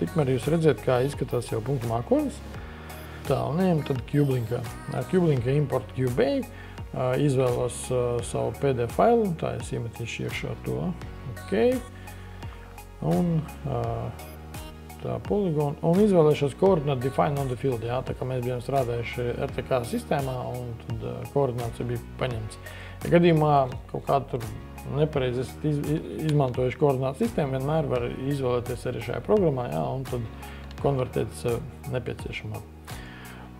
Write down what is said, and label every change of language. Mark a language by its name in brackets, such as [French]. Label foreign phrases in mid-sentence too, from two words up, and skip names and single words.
[Latvian] Tikmēr jūs redzat, kā izskatās jau punktu mākonis. Tā, un ejam tad CubeLinkā. Ar CubeLinkā import Cubase, izvēlos savu PDF failu, tā es iemetīšu iekšā to. OK. Un tā poligonu, un izvēlēšos koordināt [English] define on the field, [Latvian] jā, tā kā mēs bijām strādājuši RTK sistēmā, un tad koordinācija bija paņemts. Ja gadījumā kaut kādu tur nepareizi esat izmantojuši koordinātu sistēmu, vienmēr var izvēlēties arī šajā programmā, jā, un tad konvertēt nepieciešamā.